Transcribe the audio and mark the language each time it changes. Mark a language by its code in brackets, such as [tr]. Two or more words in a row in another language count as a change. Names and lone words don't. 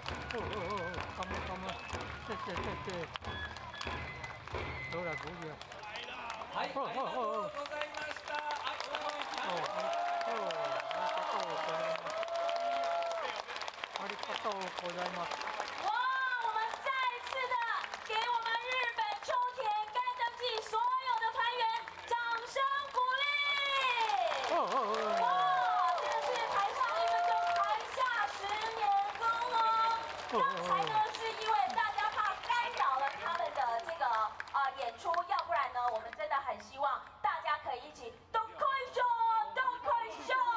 [zh] 感恩，谢谢。好啦，鼓励啊。 [ja] はい、ありがとうございました。秋田のありがとうございます。 [zh] 哇，我们再次的给我们日本秋田干灯季所有的团员掌声鼓励。哇，真的是台上1分钟，台下10年功哦。刚才呢是因为大家怕干扰了他们的这个演出，要不然呢我们真的很希望大家可以一起都快秀，都快秀。